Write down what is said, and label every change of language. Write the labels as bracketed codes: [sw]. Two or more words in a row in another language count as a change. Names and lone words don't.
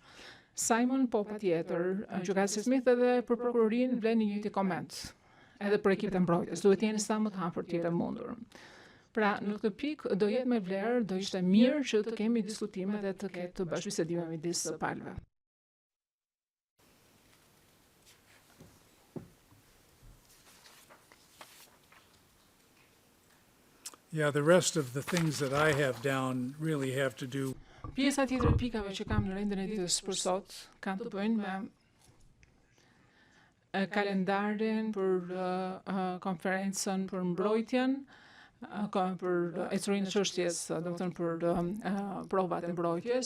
[sq] Simon, po patjetër, gjykatësi Smith edhe për prokurorinë vlen një njëjti koment, edhe për ekipet e mbrojtjes, duhet jeni sa më të hapur të jetë mundur. Pra, në këtë pikë do jetë me vlerë, do ishte mirë që të kemi diskutime dhe të ketë bashkëbisedime midis palëve. [en] Yeah, the rest of the things that I have down really have to do. [sq] Pjesa tjetër e pikave që kam në rendin e ditës për sot kanë të bëjnë me kalendarin për konferencën për mbrojtjen, për ecurinë e çështjes, do të thënë për provat e mbrojtjes.